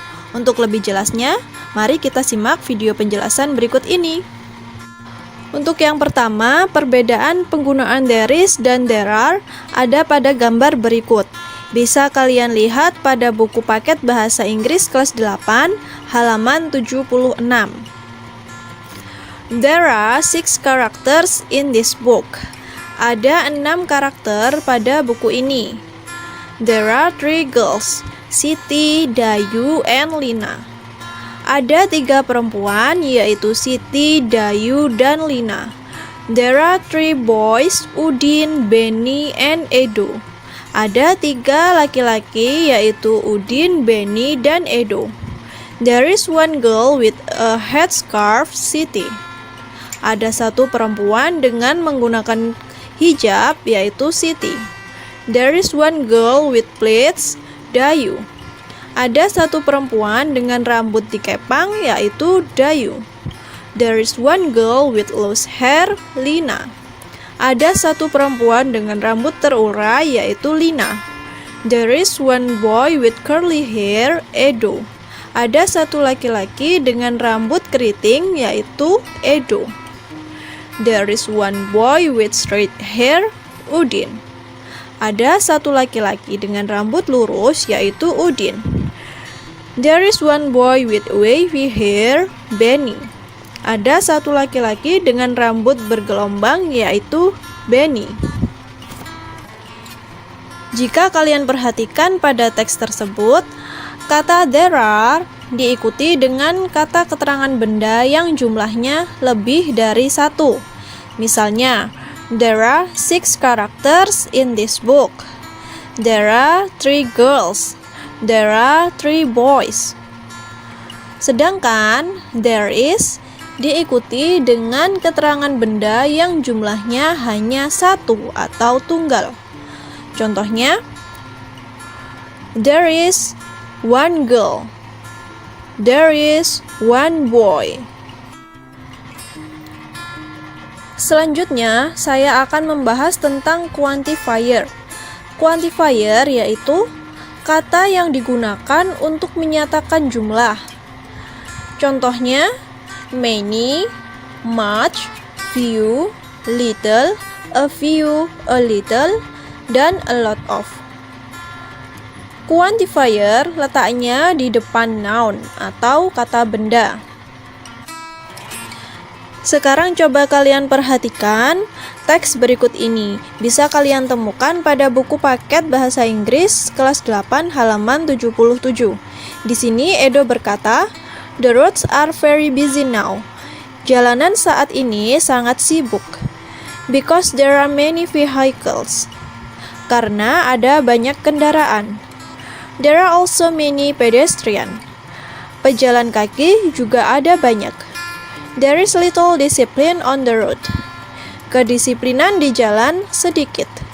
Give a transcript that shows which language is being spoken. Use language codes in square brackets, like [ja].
[id] Untuk lebih jelasnya, mari kita simak video penjelasan berikut ini. Untuk yang pertama, perbedaan penggunaan there is dan there are ada pada gambar berikut. Bisa kalian lihat pada buku paket bahasa Inggris kelas 8 halaman 76. [en] There are 6 characters in this book. [id] Ada 6 karakter pada buku ini. [en] There are 3 girls, Siti, Dayu, and Lina. [id] Ada 3 perempuan yaitu Siti, Dayu, dan Lina. [en] There are 3 boys, Udin, Benny, and Edo. [id] Ada 3 laki-laki yaitu Udin, Benny, dan Edo. [en] There is 1 girl with a headscarf, Siti. [id] Ada 1 perempuan dengan menggunakan hijab yaitu Siti. [en] There is 1 girl with plaits, Dayu. [id] Ada 1 perempuan dengan rambut dikepang yaitu Dayu. [en] There is 1 girl with loose hair, Lina. [id] Ada 1 perempuan dengan rambut terurai yaitu Lina. [en] There is 1 boy with curly hair, Edo. [id] Ada 1 laki-laki dengan rambut keriting yaitu Edo. [en] There is 1 boy with straight hair, Udin. [id] Ada 1 laki-laki dengan rambut lurus yaitu Udin. [en] There is 1 boy with wavy hair, Benny. [id] Ada 1 laki-laki dengan rambut bergelombang yaitu Benny. Jika kalian perhatikan pada teks tersebut, kata there are diikuti dengan kata keterangan benda yang jumlahnya lebih dari 1. [en] Misalnya, there are 6 characters in this book. There are 3 girls. There are 3 boys. [id] Sedangkan there is diikuti dengan keterangan benda yang jumlahnya hanya 1 atau tunggal. [en] Contohnya, there is 1 girl. There is 1 boy. [id] Selanjutnya, saya akan membahas tentang quantifier. Quantifier yaitu kata yang digunakan untuk menyatakan jumlah. [en] Contohnya, many, much, few, little, a few, a little, dan a lot of. [id] Quantifier letaknya di depan noun atau kata benda. Sekarang coba kalian perhatikan teks berikut ini. Bisa kalian temukan pada buku paket bahasa Inggris kelas 8 halaman 77. Di sini Edo berkata, [en] "The roads are very busy now." [id] Jalanan saat ini sangat sibuk. [en] Because there are many vehicles. [id] Karena ada banyak kendaraan. [en] There are also many pedestrians. [id] Pejalan kaki juga ada banyak. [en] There is little discipline on the road. [id] Kedisiplinan di jalan sedikit.